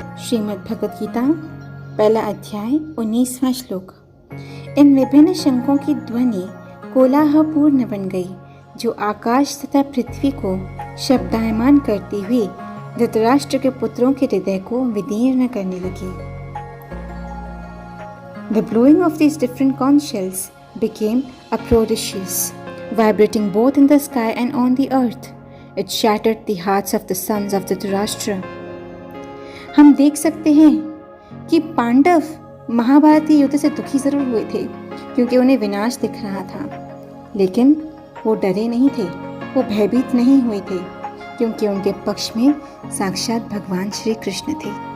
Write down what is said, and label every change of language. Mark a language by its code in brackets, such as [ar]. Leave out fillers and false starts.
[hi] श्रीमद् भगवद गीता पहला अध्याय 19वां श्लोक। इन विभिन्न शंखों की ध्वनि कोलाहलपूर्ण बन गई, जो आकाश तथा पृथ्वी को शब्दायमान करती हुई धृतराष्ट्र के पुत्रों के हृदय को विदीर्ण करने लगी। [en] The blowing of these different conch shells became uproarious, vibrating both in the sky and on the earth. It shattered the hearts of the sons of Dhritarashtra. [hi] हम देख सकते हैं कि पांडव महाभारत के युद्ध से दुखी जरूर हुए थे क्योंकि उन्हें विनाश दिख रहा था, लेकिन वो डरे नहीं थे, वो भयभीत नहीं हुए थे, क्योंकि उनके पक्ष में साक्षात भगवान श्री कृष्ण थे।